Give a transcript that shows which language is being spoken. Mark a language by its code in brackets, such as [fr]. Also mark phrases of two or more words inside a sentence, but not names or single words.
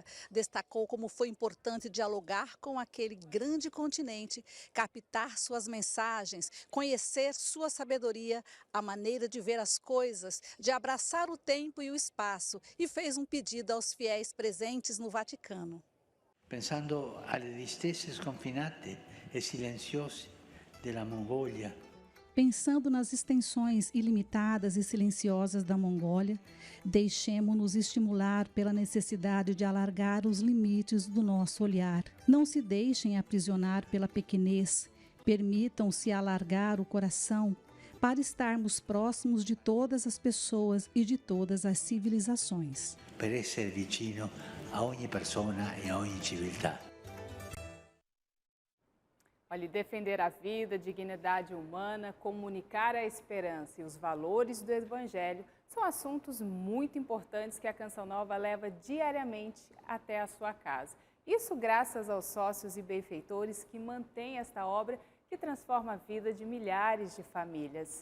[pt] Destacou como foi importante dialogar com aquele grande continente, captar suas mensagens, conhecer sua sabedoria, a maneira de ver as coisas, de abraçar o tempo e o espaço, e fez um pedido aos fiéis presentes no Vaticano. [it] Pensando alle distese sconfinate e silenziose della Mongolia. [pt] Pensando nas extensões ilimitadas e silenciosas da Mongólia, deixemo-nos estimular pela necessidade de alargar os limites do nosso olhar. Não se deixem aprisionar pela pequenez, permitam-se alargar o coração para estarmos próximos de todas as pessoas e de todas as civilizações. [it] Per essere vicino a ogni persona e a ogni civiltà. [pt] Olha, defender a vida, a dignidade humana, comunicar a esperança e os valores do Evangelho são assuntos muito importantes que a Canção Nova leva diariamente até a sua casa. Isso graças aos sócios e benfeitores que mantêm esta obra que transforma a vida de milhares de famílias.